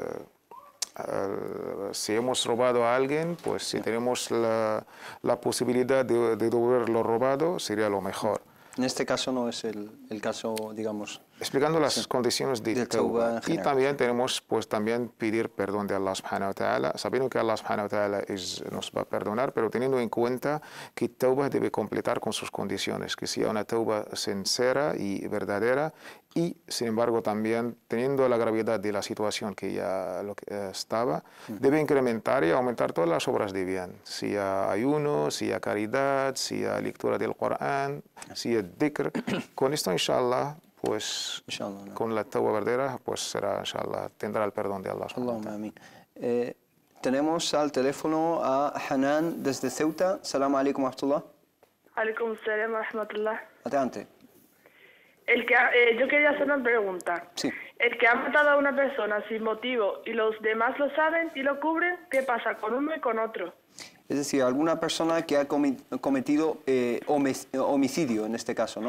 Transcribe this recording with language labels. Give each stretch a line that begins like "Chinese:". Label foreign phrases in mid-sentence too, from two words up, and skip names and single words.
Spanish: Si hemos robado a alguien, pues si tenemos la posibilidad de devolver lo robado, sería lo mejor. En este caso no es el caso, digamos... Explicando las condiciones de tauba. Y también tenemos, pues, también pedir perdón de Allah
Arabic: سبحانه وتعالى,
Spanish: sabiendo que Allah
Arabic: سبحانه وتعالى
Spanish: nos va a perdonar, pero teniendo en cuenta que tauba debe completar con sus condiciones, que sea una tauba sincera y verdadera, y, sin embargo, también teniendo la gravedad de la situación que ya estaba, debe incrementar y aumentar todas las obras de bien, sea ayuno, sea caridad, sea lectura del Corán, sea dhikr. Con esto, inshallah, pues con la tauba verdadera, pues será, inshallah, tendrá el perdón de Allah.
Arabic: اللهم آمين.
Spanish: Tenemos al teléfono a Hanan desde Ceuta.
Arabic: سلام عليكم ورحمة الله. عليكم السلام ورحمة الله.
Spanish: Adelante. Yo quería hacer una pregunta. Sí. El que ha matado a una persona sin motivo y los demás lo saben y lo cubren, ¿qué pasa con uno y con otro? Es decir, alguna persona que ha cometido homicidio, en este caso, ¿no?